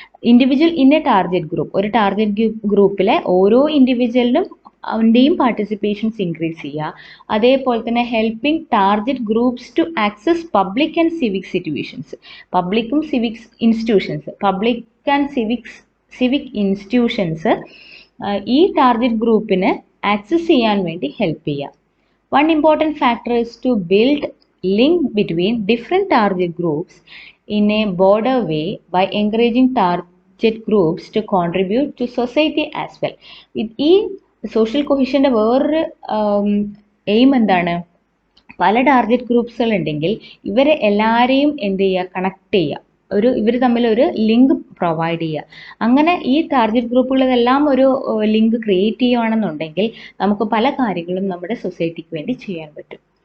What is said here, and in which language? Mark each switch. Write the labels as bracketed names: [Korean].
[English] individual in a target group, [Malayalam] ഒരു target ഗ്രൂപ്പിലെ ഓരോ ഇൻഡിവിജ്വലിനും അവൻ്റെയും പാർട്ടിസിപ്പേഷൻസ് ഇൻക്രീസ് ചെയ്യുക. അതേപോലെ തന്നെ [English] Helping target groups to access public and civic situations. [Malayalam] പബ്ലിക്കും civic institutions, public and civic institutions ഈ target ഗ്രൂപ്പിന് ആക്സസ് ചെയ്യാൻ വേണ്ടി ഹെൽപ്പ് ചെയ്യുക. [English] One important factor is to build link between different target groups in a broader way by encouraging target groups to contribute to society as well. [Malayalam] ഈ social കൊഹിഷൻ്റെ വേറൊരു aim എന്താണ്? പല target ഗ്രൂപ്പ്സുകൾ ഉണ്ടെങ്കിൽ ഇവരെ എല്ലാവരെയും എന്ത് ചെയ്യുക? കണക്ട് ചെയ്യുക, ഇവർ തമ്മിൽ ഒരു ലിങ്ക് പ്രൊവൈഡ് ചെയ്യുക. അങ്ങനെ ഈ ടാർഗറ്റ് ഗ്രൂപ്പുകളെല്ലാം ഒരു ലിങ്ക് ക്രിയേറ്റ് ചെയ്യുകയാണെന്നുണ്ടെങ്കിൽ നമുക്ക് പല കാര്യങ്ങളും നമ്മുടെ സൊസൈറ്റിക്ക് വേണ്ടി ചെയ്യാൻ പറ്റും.